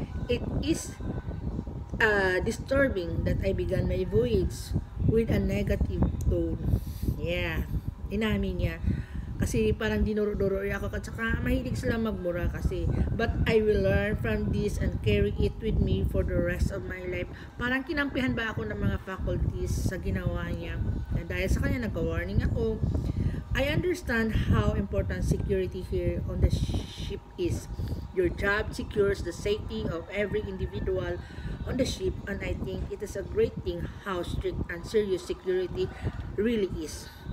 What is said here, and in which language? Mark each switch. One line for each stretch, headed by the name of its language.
English: It is disturbing that I began my voyage with a negative tone.
Filipino: Yeah, inamin niya. Kasi parang dinuro-duro ako, at saka mahilig sila magmura kasi.
English: But I will learn from this and carry it with me for the rest of my life.
Filipino: Parang kinampihan ba ako ng mga faculties sa ginawa niya. Na dahil sa kanya nagka-warning ako.
English: I understand how important security here on the ship is. Your job secures the safety of every individual on the ship, and I think it is a great thing how strict and serious security really is.